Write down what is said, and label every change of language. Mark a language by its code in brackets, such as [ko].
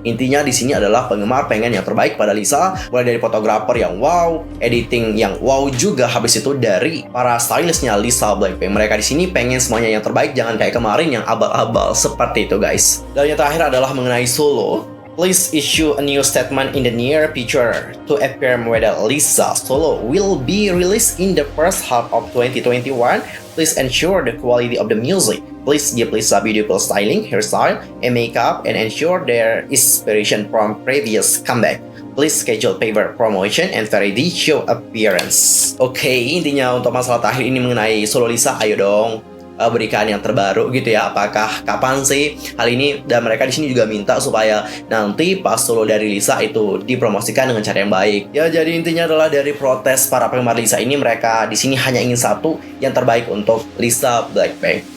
[id] Intinya di sini adalah penggemar pengen yang terbaik pada Lisa, mulai dari fotografer yang wow, editing yang wow juga. Habis itu dari para stylistnya Lisa Blackpink, mereka di sini pengen semuanya yang terbaik, jangan kayak kemarin yang abal-abal seperti itu guys. Dan yang terakhir adalah mengenai solo. [en] Please issue a new statement in the near future to affirm whether Lisa solo will be released in the first half of 2021. Please ensure the quality of the music. Please give Lisa beautiful styling, hairstyle, and makeup, and ensure their inspiration from previous comeback. Please schedule paper promotion and variety show appearance. [id] Oke, intinya untuk masalah terakhir ini mengenai solo Lisa, ayo dong berikan yang terbaru gitu ya. Apakah kapan sih hal ini? Dan mereka di sini juga minta supaya nanti pas solo dari Lisa itu dipromosikan dengan cara yang baik. Ya jadi intinya adalah dari protes para penggemar Lisa ini, mereka di sini hanya ingin satu, yang terbaik untuk Lisa Blackpink.